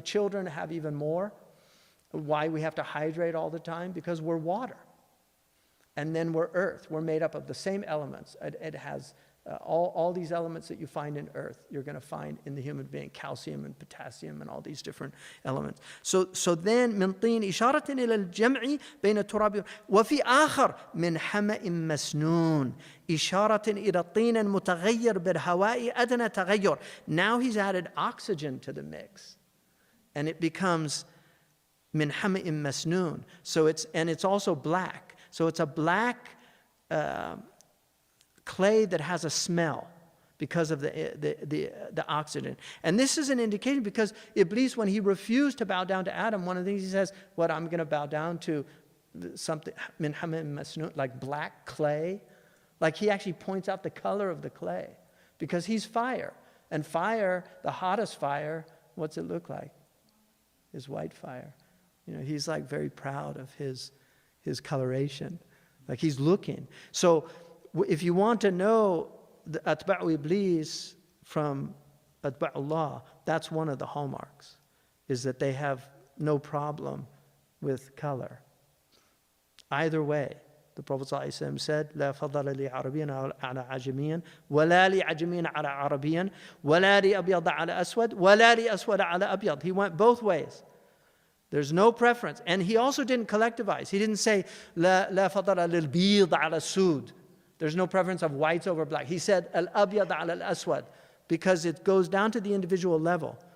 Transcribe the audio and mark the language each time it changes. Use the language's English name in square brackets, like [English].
[English] Children have even more. Why we have to hydrate all the time? Because we're water. And then we're earth. We're made up of the same elements. It has all these elements that you find in earth, you're going to find in the human being, calcium and potassium and all these different elements. So then [Arabic] من طين إشارة إلى الجمع بين التراب وفي آخر من حمأ مسنون إشارة إلى الطين المتغير بالهواء أدنى تغير. [English] Now he's added oxygen to the mix, and it becomes [Arabic] من حمأ مسنون. [English] So it's also black. So it's a black clay that has a smell because of the oxygen. And this is an indication because Iblis, when he refused to bow down to Adam, one of the things he says, I'm going to bow down to something, min hamim masnun, like black clay. Like he actually points out the color of the clay because he's fire. And fire, the hottest fire, what's it look like? Is white fire. He's like very proud of his coloration. Like he's looking. So if you want to know the Atba'u Iblis from Atba'ullah, that's one of the hallmarks, is that they have no problem with color. Either way, the Prophet ﷺ said, [Arabic] لا فضل لعربيا على عجميا ولا لعجميا على عربيا ولا لأبيض على أسود ولا لأسود على أبيض. [English] He went both ways. There's no preference. And he also didn't collectivize. He didn't say, [Arabic] لا فضل للبيض على السود. [English] There's no preference of whites over black. He said, al-abyad ala al-aswad, because it goes down to the individual level.